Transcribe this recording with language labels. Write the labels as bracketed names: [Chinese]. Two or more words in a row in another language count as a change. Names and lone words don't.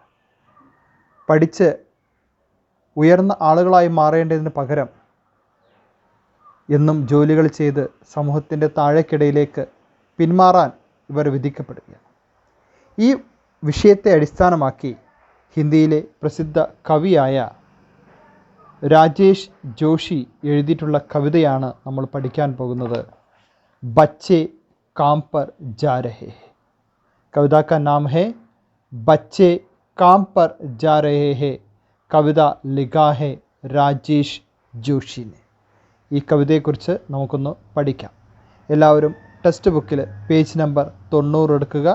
[Malayalam] പഠിച്ച് ഉയർന്ന ആളുകളായി മാറേണ്ടതിന് പകരം എന്നും ജോലികൾ ചെയ്ത് സമൂഹത്തിൻ്റെ താഴേക്കിടയിലേക്ക് പിന്മാറാൻ ഇവർ വിധിക്കപ്പെടുകയാണ്. ഈ വിഷയത്തെ അടിസ്ഥാനമാക്കി ഹിന്ദിയിലെ പ്രസിദ്ധ കവിയായ രാജേഷ് ജോഷി എഴുതിയിട്ടുള്ള കവിതയാണ് നമ്മൾ പഠിക്കാൻ പോകുന്നത്. [Hindi] ബच्चे काम पर जा रहे हैं. कविता का नाम है बच्चे काम पर जा रहे हैं. कविता लिखा है राजेश जोशीने. [Malayalam] ഈ കവിതയെക്കുറിച്ച് നമുക്കൊന്ന് പഠിക്കാം. എല്ലാവരും [English] textbook page number [Malayalam] 90 എടുക്കുക.